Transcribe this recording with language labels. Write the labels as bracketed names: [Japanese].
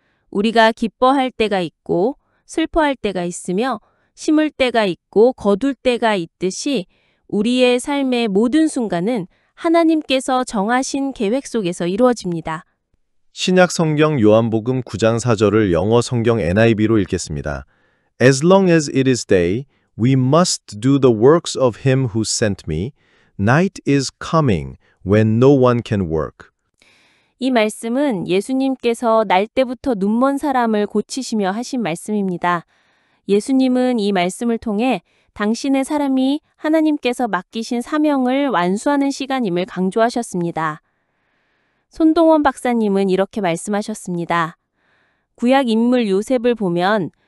[Korean] 우리가 기뻐할 때가 있고 슬퍼할 때가 있으며 심을 때가 있고 거둘 때가 있듯이 우리의 삶의 모든 순간은 하나님께서 정하신 계획 속에서 이루어집니다. 신약 성경 요한복음 9장 4절을 영어 성경 NIV로 읽겠습니다. [English] As long as it is day, we must do the works of him who sent me. Night is coming when no one can work. [Korean] 이 말씀은 예수님께서 날 때부터 눈먼 사람을 고치시며 하신 말씀입니다. 예수님은 이 말씀을 통해 당신의 사람이 하나님께서 맡기신 사명을 완수하는 시간임을 강조하셨습니다. 손동원 박사님은 이렇게 말씀하셨습니다. 구약 인물 요셉을 보면